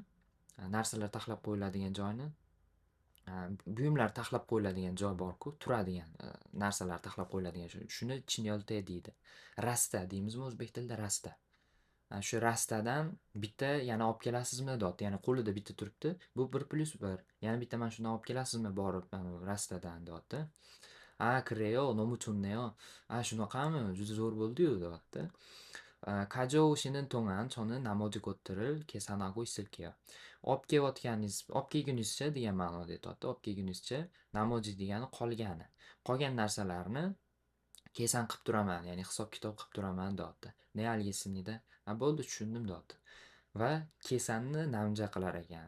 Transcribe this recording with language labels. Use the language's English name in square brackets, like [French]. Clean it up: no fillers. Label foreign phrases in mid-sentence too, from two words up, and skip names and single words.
[Uzbek] Narsalar taxlab qo'yiladigan joyni, buyumlar taxlab qo'yiladigan joy bor-ku, turadigan narsalar taxlab qo'yiladigan joy. Shuni chinyolte deydi. Rasta deymizmi o'zbek tilida? Rasta. Shu rastadan bitta yana olib kelasizmi deyapti. Ya'ni qo'lida bitta turibdi. Bu 1+1. Yana bitta mana shundan olib kelasizmi borib rastadan deyapti. [Korean] 그래요. 너무 좋네요. [Uzbek] shunaqami? Juda zo'r bo'ldi-yu deyapti. [Korean] 가져오시는 동안 저는 나머지 것들을 계산하고 있을게요. [Uzbek] olib kelgunizcha degan ma'noda aytyapti. olib kelgunizcha, namoji degani qolgani. Qolgan narsalarni kesan qilib turaman, ya'ni hisob-kitob qilib turaman deyapti. [Korean] 네, 알겠습니다? [Uzbek] Bo'ldi, tushundim deyapti. Va kesanni namja qilar ekan.